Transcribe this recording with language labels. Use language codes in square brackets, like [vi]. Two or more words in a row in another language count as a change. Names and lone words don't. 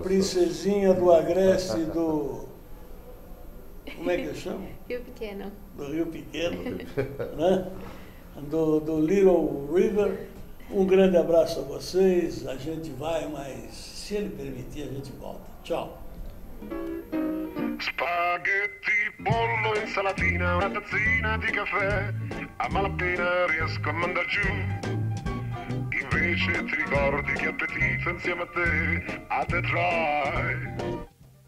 [pt] Princesinha do Agreste do... Como é que eu chamo? Rio Pequeno. Do Rio Pequeno, né? Do Little River. Um grande abraço a vocês. A gente vai, mas se ele permitir, a gente volta. Tchau. [it] Spaghetti, pollo, insalatina, una tazzina di caffè, a malapena riesco a mandar giù. Invece ti ricordi che appetito insieme a te, a te try.